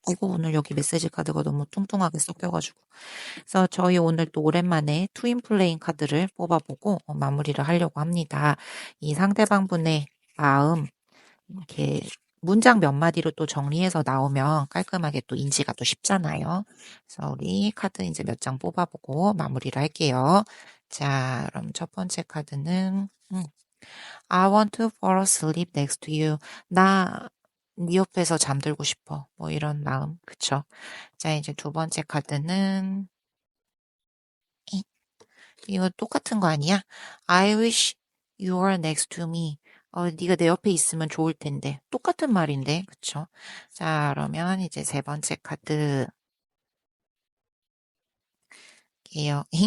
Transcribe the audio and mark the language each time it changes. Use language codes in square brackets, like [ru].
[ko] 아이고, 오늘 여기 메시지 카드가 너무 뚱뚱하게 섞여가지고. 그래서 저희 오늘 또 오랜만에 트윈 플레잉 카드를 뽑아보고 마무리를 하려고 합니다. 이 상대방 분의 마음, 이렇게 문장 몇 마디로 또 정리해서 나오면 깔끔하게 또 인지가 또 쉽잖아요. 그래서 우리 카드 이제 몇 장 뽑아보고 마무리를 할게요. 자, 그럼 첫 번째 카드는 [en] I want to fall asleep next to you. [ko] 나 네 옆에서 잠들고 싶어. 뭐 이런 마음. 그쵸? 자, 이제 두 번째 카드는 이거 똑같은 거 아니야? [en] I wish you were next to me. [ko] 네가 내 옆에 있으면 좋을 텐데. 똑같은 말인데, 그쵸? 자, 그러면 이제 세 번째 카드 게요.